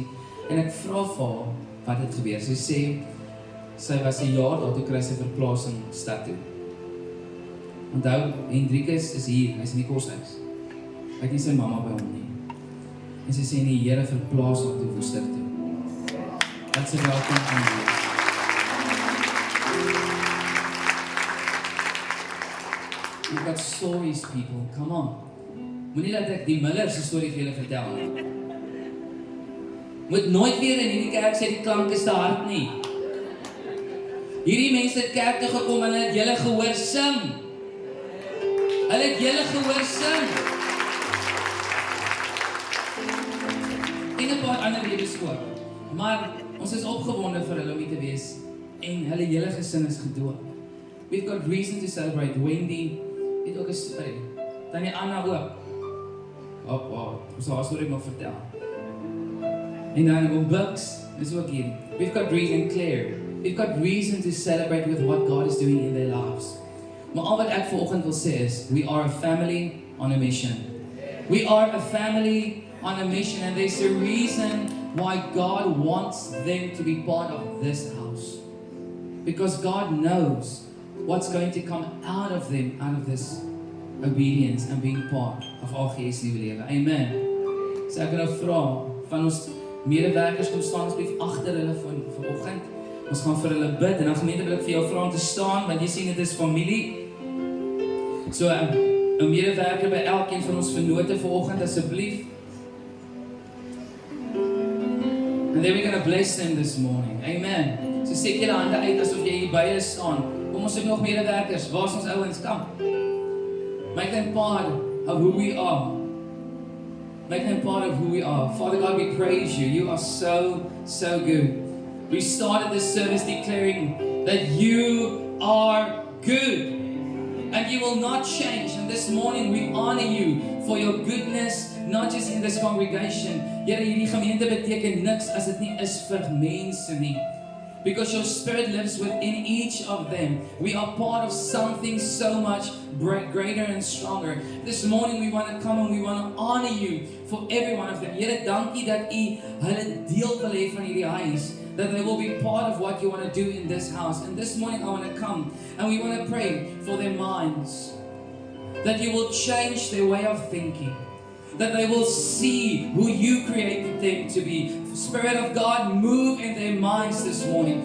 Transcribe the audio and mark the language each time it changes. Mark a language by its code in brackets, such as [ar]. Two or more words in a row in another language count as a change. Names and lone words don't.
[af] En ek vra vir haar wat het gebeur. Sy sê sy was 'n jaar daar toe kry sy verplasing stad toe. Onthou, Hendrikus is hier, hy's in die koshuis. Hy het nie sy mamma by hom nie. En sy sê die Here verplaas hom toe Woester toe. Wat sy welkom aan wees. [en] You've got stories, people, come on. [af] Moenie dat ek die Miller se storie vir julle vertel nie. Moet nooit weer in hierdie kerk sê die klank is te hard nie. Hierdie mense het kerk toe gekom en hulle het julle gehoor sing. Hulle het julle gehoor sing. En 'n paar ander redes ook. Maar ons is opgewonde vir hulle om hier te wees en hulle hele gesin is gedoop. [en] We've got reason to celebrate. [af] Wendy het ook 'n storie. Tannie Anna ook. Ons sal haar storie nog vertel. En dan oom Bucks is ook hier. [en] We've got reason, Claire. We've got reason to celebrate with what God is doing in their lives. [af] Maar al wat ek vanoggend wil sê is, [en] we are a family on a mission. We are a family on a mission, and there's a reason why God wants them to be part of this house. Because God knows what's going to come out of them, out of this obedience and being part of AGS nuwe lewe. Amen. [af] So ek wil nou vra van ons medewerkers kom staan asseblief agter hulle vanoggend. Ons gaan vir hulle bid en dan gemeente wil ek vir jou vra om te staan want jy sien dit is familie. So 'n medewerker by elkeen van ons vennote vanoggend asseblief. [en] And then we're going to bless them this morning. Amen. [af] So steek julle hande uit asof jy hier by hulle staan. Kom ons het nog medewerkers. Waar is ons ouens? Kom. [en] Make them part of who we are. Make them part of who we are. Father God, we praise you. You are so, so good. We started this service declaring that you are good. And you will not change. And this morning we honor you for your goodness, not just in this congregation. [af] Here, hierdie gemeente beteken niks as dit nie is vir mense nie. [en] because your Spirit lives within each of them. We are part of something so much greater and stronger. This morning we want to come and we want to honor you for every one of them. [af] Here, dankie dat u hulle deel wil hê van hierdie huis. [en] That they will be part of what you want to do in this house. And this morning I want to come and we want to pray for their minds. That you will change their way of thinking. That they will see who you created them to be. Spirit of God, move in their minds this morning.